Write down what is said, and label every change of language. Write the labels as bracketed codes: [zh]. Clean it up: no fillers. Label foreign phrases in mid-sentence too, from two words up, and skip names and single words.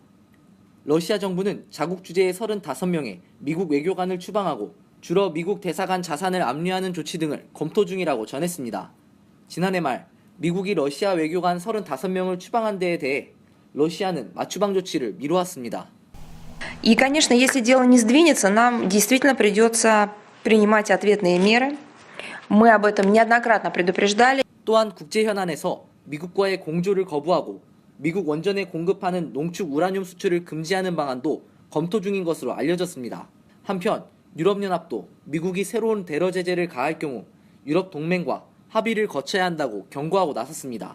[ko] 러시아 정부는 자국 주재의 35명의 미국 외교관을 추방하고 주로 미국 대사관 자산을 압류하는 조치 등을 검토 중이라고 전했습니다. 지난해 말 미국이 러시아 외교관 35명을 추방한 데에 대해 러시아는 맞추방 조치를 미루었습니다. [ru] И, конечно, если дело не сдвинется, нам действительно придется принимать ответные меры. Мы об этом неоднократно предупреждали. [ko] 또한 국제현안에서 미국과의 공조를 거부하고 미국 원전에 공급하는 농축 우라늄 수출을 금지하는 방안도 검토 중인 것으로 알려졌습니다. 한편 유럽연합도 미국이 새로운 테러 제재를 가할 경우 유럽 동맹과 합의를 거쳐야 한다고 경고하고 나섰습니다.